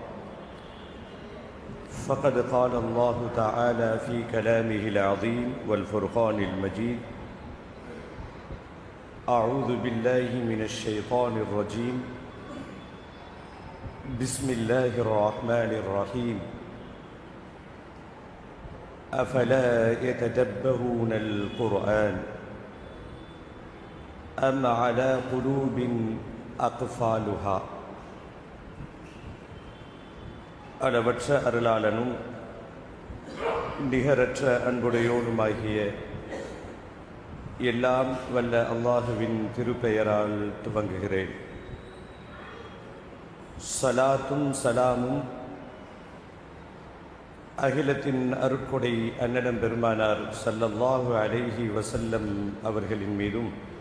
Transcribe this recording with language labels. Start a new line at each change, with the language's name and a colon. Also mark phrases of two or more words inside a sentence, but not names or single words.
Arabic: فقد قال الله تعالى في كلامه العظيم والفرقان المجيد: أعوذ بالله من الشيطان الرجيم، بسم الله الرحمن الرحيم. أفلا يتدبرون القرآن أم على قلوب أقفالها.
Tamil: அளவற்ற அருளாளனும் நிகரற்ற அன்புடையோனுமாகிய எல்லாம் வல்ல அல்லாஹுவின் திருப்பெயரால் துவங்குகிறேன். ஸலாத்தும் சலாமும் அகிலத்தின் அருட்கொடை அன்னலம் பெருமானார்
Arabic: صلى الله عليه وسلم
Tamil: அவர்களின் மீதும்,